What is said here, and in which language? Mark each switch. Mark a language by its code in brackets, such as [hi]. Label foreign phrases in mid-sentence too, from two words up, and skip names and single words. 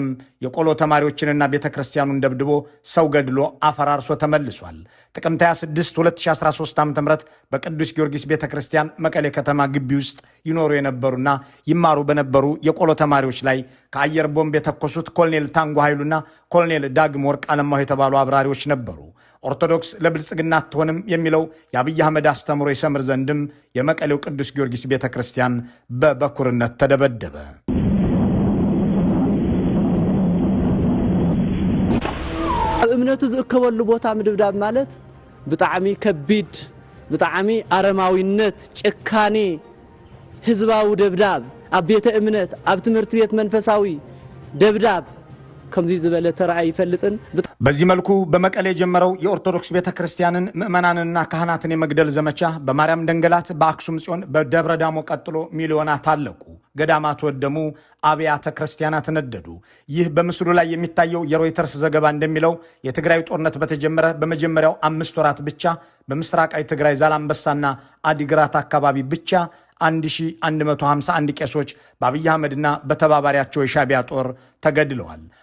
[am] የቆሎ ተማሪዎችንና ቤተ ክርስቲያኑን ደብድቦ ሰው ገድሎ አፈራርሶ ተመልሷል። ጥቅምት 26 2013 ዓ.ም በቅዱስ ጊዮርጊስ ቤተ ክርስቲያን መቀሌ ከተማ ግቢ ውስጥ ይኖሩ የነበሩና ይማሩ በነበሩ የቆሎ ተማሪዎች ላይ ከአየር ቦምብ የተኮሱት ኮሎኔል ታንጎ ኃይሉና ኮሎኔል ዳግም ወርቅ አለማሁ የተባሉ አብራሪዎች ነበሩ። ኦርቶዶክስ ለብልጽግና አትሆንም የሚለው የአብይ አህመድ አስተምሮ ይሰምር ዘንድም የመቀሌው ቅዱስ ጊዮርጊስ ቤተ ክርስቲያን በበኩርነት ተደበደበ። [ti] እምነቱ ዝእከበሉ ቦታ ምድብዳብ ማለት ብጣዕሚ ከቢድ፣ ብጣዕሚ አረማዊነት፣ ጭካኔ፣ ህዝባዊ ደብዳብ ኣብ ቤተ እምነት ኣብ ትምህርት ቤት መንፈሳዊ ደብዳብ ከምዚ ዝበለ ተራእይ ይፈልጥን። [am] በዚህ መልኩ በመቀሌ የጀመረው የኦርቶዶክስ ቤተ ክርስቲያንን ምዕመናንና ካህናትን የመግደል ዘመቻ በማርያም ደንገላት፣ በአክሱም ጽዮን፣ በደብረ ዳሞ ቀጥሎ ሚሊዮናት አለቁ። ገዳማት ወደሙ፣ አብያተ ክርስቲያናት ነደዱ። ይህ በምስሉ ላይ የሚታየው የሮይተርስ ዘገባ እንደሚለው የትግራይ ጦርነት በተጀመረ በመጀመሪያው 5 ወራት ብቻ በምስራቃዊ ትግራይ ዛላምበሳና አዲግራት አካባቢ ብቻ 1151 ቄሶች በአብይ አህመድና በተባባሪያቸው የሻቢያ ጦር ተገድለዋል።